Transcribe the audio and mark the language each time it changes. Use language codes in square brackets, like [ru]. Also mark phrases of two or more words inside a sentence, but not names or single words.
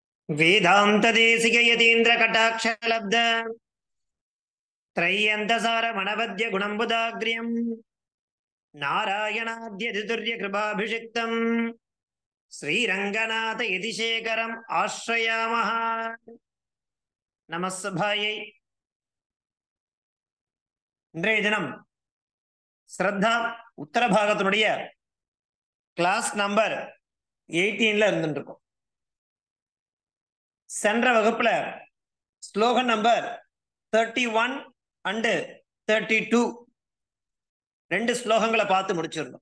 [sa] वेदांत देशिक यतीन्द्र कटाक्षलब्ध त्रय्यन्तसार मनवद्य गुणम्बुदाग्र्यम् नारायणाद्यतितुर्य कृपाभिषिक्तम् श्रीरङ्गनाथ यतिशेखरम् आश्रयामः. [ta] நமஸ்ஸபாயை. இன்றைய தினம் ஸ்ரத்தா உத்தர பாகத்தினுடைய கிளாஸ் நம்பர் 18ல இருந்துருக்கும். சென்ற வகுப்புல ஸ்லோகன் நம்பர் 31 and 32 ரெண்டு ஸ்லோகங்களை பார்த்து முடிச்சிருந்தோம்.